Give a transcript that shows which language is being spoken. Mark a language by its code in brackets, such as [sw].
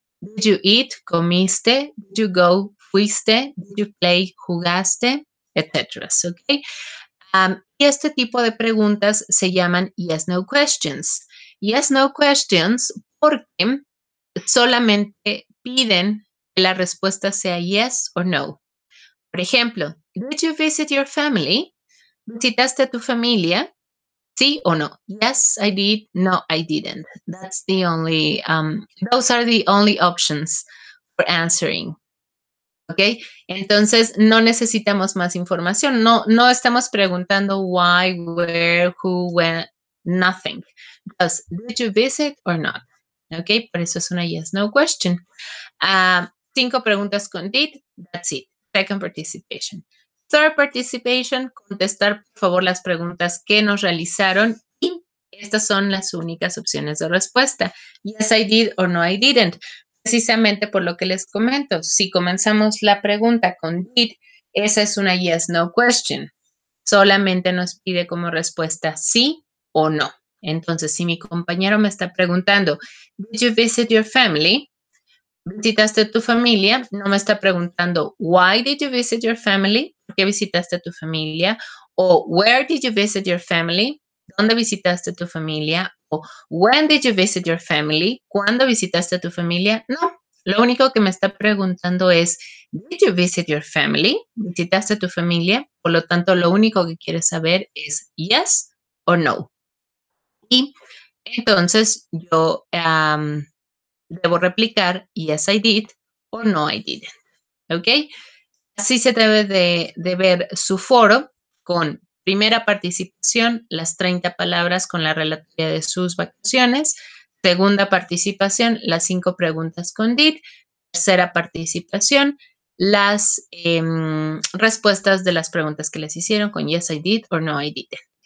[en] Did you eat? Comiste. Did you go? Fuiste. Did you play? [es] Jugaste, etcétera. ¿Okay? Y este tipo de preguntas se llaman yes, no questions. Yes, no questions porque solamente piden que la respuesta sea yes o no. Por ejemplo, [en] did you visit your family? [es] ¿Visitaste a tu familia? ¿Sí o no? [en] Yes, I did. No, I didn't. Those are the only options for answering. ¿Ok? [es] Entonces, no necesitamos más información. No estamos preguntando [en] why, where, who, when, nothing. Just, did you visit or not? [es] ¿Ok? Por eso es una yes, no question. 5 preguntas con did, [en] that's it. Second participation. [es] Third participation, contestar por favor las preguntas que nos realizaron y estas son las únicas opciones de respuesta. [en] Yes, I did or no, I didn't. [es] Precisamente por lo que les comento. Si comenzamos la pregunta con did, esa es una yes, no question. Solamente nos pide como respuesta sí o no. Entonces, si mi compañero me está preguntando, [en] did you visit your family? [es] ¿Visitaste tu familia? No me está preguntando, [en] why did you visit your family? [es] ¿Por qué visitaste tu familia? [en] O, where did you visit your family? [es] ¿Dónde visitaste tu familia? [en] O, when did you visit your family? [es] ¿Cuándo visitaste tu familia? No, lo único que me está preguntando es, [en] did you visit your family? [es] ¿Visitaste tu familia? Por lo tanto, lo único que quiere saber es yes o no. Y entonces yo debo replicar [en] yes, I did [es] o [en] no, I didn't. ¿Ok? [es] Así se debe de ver su foro con primera participación, las 30 palabras con la relatoria de sus vacaciones. Segunda participación, las 5 preguntas con did. Tercera participación, las respuestas de las preguntas que les hicieron con [en] yes, I did [es] o [en] no, I didn't.